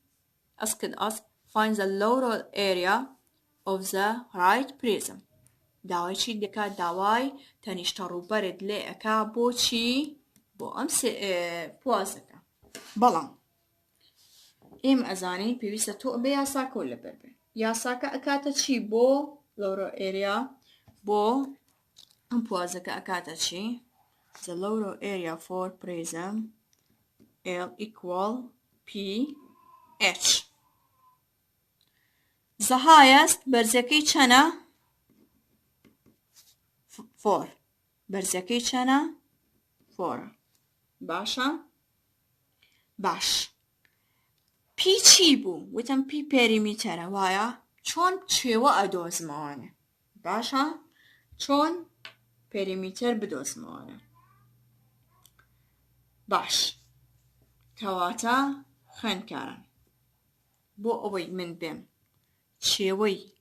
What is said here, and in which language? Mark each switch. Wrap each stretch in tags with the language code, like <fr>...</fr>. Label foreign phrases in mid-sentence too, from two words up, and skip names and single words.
<en>the lower area of the right prism</en> <ckb>داوای چی دەکات داوای تەنیشتە ڕووبەرت لێ ئەکا بۆچی بۆ ئەم پوازەکە بەڵام ئێمە ئەزانین پێویستە تۆ بە یاساکە و لەبەر بێ یاساکە ئەکاتە چی بۆ</ckb> <en>lower area</en> <ckb>بۆ ئەم پوازەکە ئەکاتە چی</ckb> <en>the lower area for prism L equal PH the highest</en> <ckb>بەرزەکەی چەنە 4 بەرزەکەی چەنە 4 باشە باش پی چی بوو وتم پی پێریمیتەرە وایە چۆن چێوە ئەدۆزمەوانە باشە چۆن پێریمیتەر بدۆزمەوانە باش کەواتە خوێندکاران بۆ ئەوەی من بێم چێوەی</ckb>